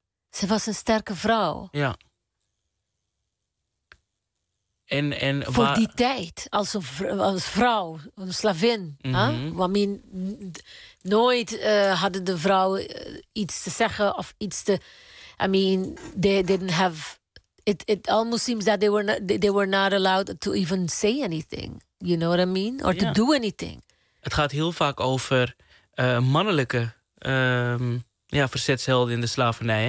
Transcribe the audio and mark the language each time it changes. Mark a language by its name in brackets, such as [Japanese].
[Dutch] Ze was een sterke vrouw. Ja. En voor die tijd, als vrouw, een slavin. Mm-hmm. Huh? Nooit hadden de vrouwen iets te zeggen of iets te. [English] I mean, they didn't have. It almost seems that they were not allowed to even say anything. You know what I mean? Or to do anything. [Dutch] Het gaat heel vaak over mannelijke verzetshelden in de slavernij.